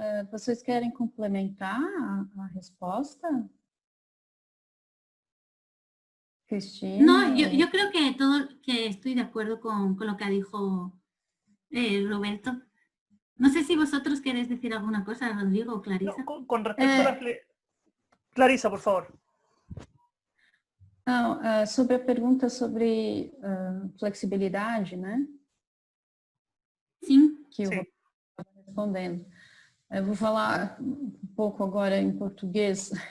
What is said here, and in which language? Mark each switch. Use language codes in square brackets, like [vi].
[pt] Vocês querem complementar a resposta? Cristina? [es] No, yo creo que estoy de acuerdo con lo que dijo Roberto. No sé si vosotros queréis decir alguna cosa, Rodrigo o Clarisa. No, con respecto a la Clarisa, por favor. [pt] Não, sobre a pergunta sobre flexibilidade, né? Sim. Que eu vou respondendo. Eu vou falar um pouco agora em português.